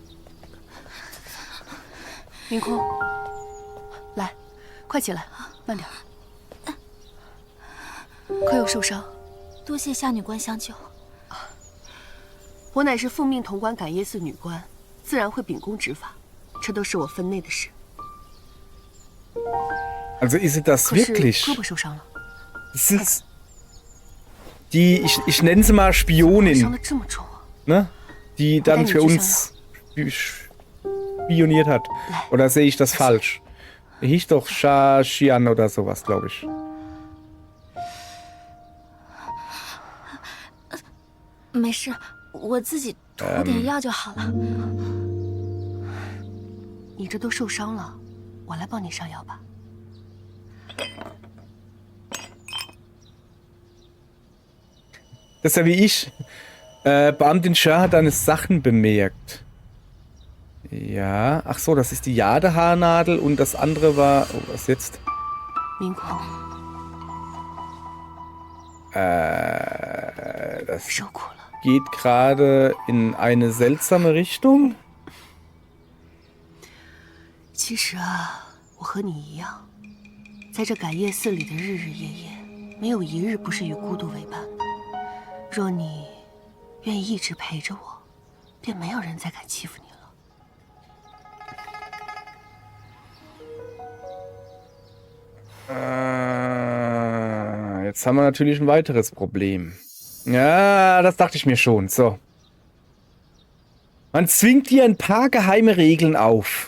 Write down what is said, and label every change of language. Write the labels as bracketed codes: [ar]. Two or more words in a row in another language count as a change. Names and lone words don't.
[zh] 明空，来，快起来，慢点。可有受伤？多谢夏女官相救。我乃是奉命统管感业寺女官，自然会秉公执法，这都是我分内的事。 [de] Also ist sie das [zh] 可是 [de] wirklich? [zh] 胳膊受伤了， [de] Das ist die, ich nenne sie mal [zh] 伤 [de] Spionin, [zh] 得这么重啊！ [de] ne? Die dann für uns spioniert hat. Oder sehe ich das falsch? Er hieß doch Xian oder sowas, glaube ich. [zh] 没事，我自己涂点药就好了。你这都受伤了，我来帮你上药吧。 [de] Das ist ja wie ich. Beamtin Shah hat deine Sachen bemerkt. Ja, ach so, das ist die Jadehaarnadel und das andere war. Oh, was jetzt? [zh] 明空， [de] Das [zh] 受苦了。 [de] geht gerade in eine seltsame Richtung. [zh] 其实啊，我和你一样，在这感业寺里的日日夜夜，没有一日不是与孤独为伴的。若你愿意一直陪着我，便没有人再敢欺负你了。 [de] Jetzt haben wir natürlich ein weiteres Problem. Ja, das dachte ich mir schon. So. Man zwingt dir ein paar geheime Regeln auf.